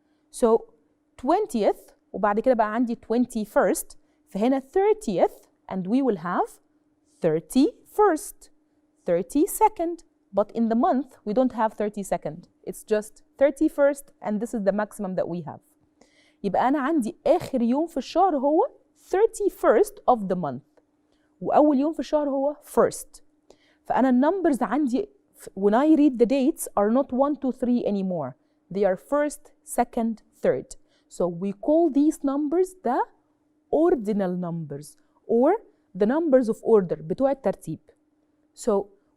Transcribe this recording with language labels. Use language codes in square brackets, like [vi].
[en] So 20th, [ar] وبعد كده بقى عندي [en] 21st, [ar] فهنا [en] 30th, and we will have 31st, 32nd. But in the month, we don't have 32nd. It's just 31st, and this is the maximum that we have. [ar] يبقى أنا عندي آخر يوم في الشهر هو [en] 31st of the month. [ar] وأول يوم في الشهر هو 1st. فأنا النمبرز عندي [en] when I read the dates are not 1, 2, 3 anymore. They are 1st, 2nd, 3rd. So we call these numbers the ordinal numbers or the numbers of order [ar] بتوع الترتيب. [en] So